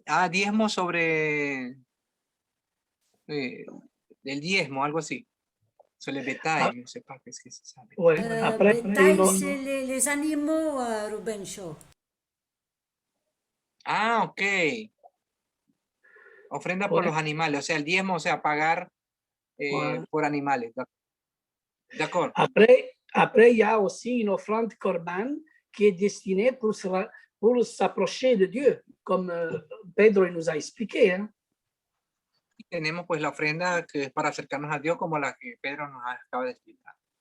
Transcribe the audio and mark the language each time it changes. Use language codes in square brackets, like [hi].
[es] Diezmo sobre del diezmo, algo así. Sobre el bétail, no sé [fr] pas qu'est-ce que ça veut. Ouais, après, bétail, c'est les animaux, Ruben Shaw. Ok. [es] Ofrenda por los animales, o sea, el diezmo, o sea, pagar por animales. [fr] D'accord. Après, il y a aussi une offrande Korban qui est destinée pour s'approcher de Dieu, comme Pedro nous a expliqué. Hein? [es] Y tenemos pues la ofrenda que es para acercarnos a Dios, como la que Pedro nos acaba de explicar.